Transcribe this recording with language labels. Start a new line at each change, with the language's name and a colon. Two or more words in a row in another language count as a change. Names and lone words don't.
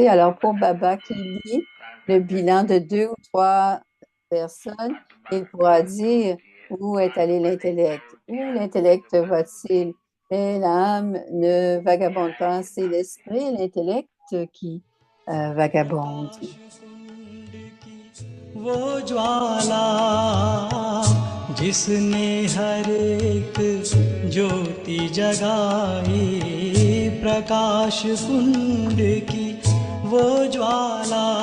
French: Alors, pour Baba qui lit le bilan de deux ou trois personnes, il pourra dire où est allé l'intellect, où l'intellect va-t-il. Et l'âme ne vagabonde pas, c'est l'esprit et l'intellect qui vagabondent.
Hindi: प्रकाश कुंड की वो ज्वाला जिसने हर एक ज्योति जगाई, प्रकाश कुंड की वो ज्वाला